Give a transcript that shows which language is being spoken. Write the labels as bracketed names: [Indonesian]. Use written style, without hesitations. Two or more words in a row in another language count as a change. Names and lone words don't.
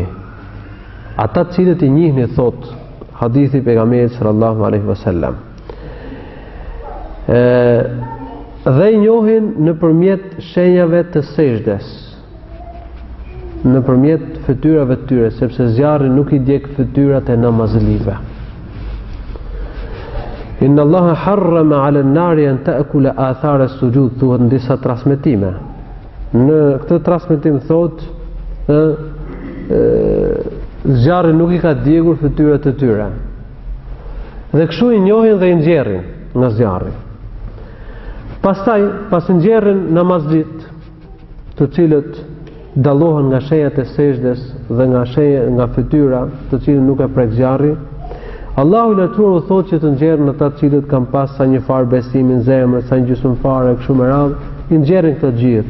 [Albanian] Ata të cilët i njihni, thot hadithi pejgamberit [Arabic] صلى الله عليه وسلم. [Albanian] Dhe i njohin nëpërmjet shenjave të sejdës, nëpërmjet fytyrave të tyre, sepse zjarri nuk i djeg fytyrat e namazlive. [Arabic] إن الله حرم على النار أن تأكل أثر السجود, [Albanian] thuhet në disa transmetime. Në këtë transmetim thot zjarri nuk i ka djegur fytyrat e tyre. Dhe kështu i njohin dhe i nxjerrin nga zjarri. Pastaj, pas nxjerrin namazlit, të cilët dallohen nga shenjat e sejdës dhe nga fytyra, të cilët nuk e prek zjarri, Allahu i Lartësuar u thotë që të nxjerrin ata të cilët kanë pas sa një farë besimi në zemër, sa një gjysmëfare kështu me radhë, i nxjerrin këtë gjithë.